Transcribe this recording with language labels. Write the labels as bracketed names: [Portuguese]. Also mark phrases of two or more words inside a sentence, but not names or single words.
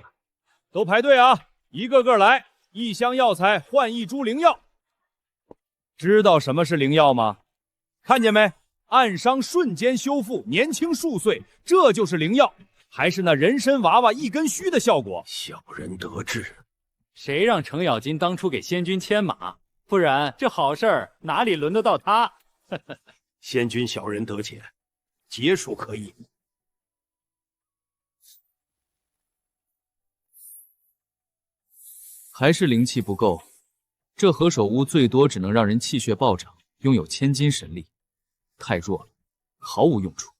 [Chinese] 都排队啊，一个个来，一箱药材换1株灵药。知道什么是灵药吗？看见没？暗伤瞬间修复，年轻数岁，这就是灵药，还是那人参娃娃1根须的效果。小人得志。誰讓程咬金當初給仙君牽馬？不然這好事兒哪裡輪得到他？仙君小人得淺，皆屬可以。還是靈氣不夠，這何首烏最多只能讓人氣血暴漲，擁有千金神力，太弱了，毫無用處。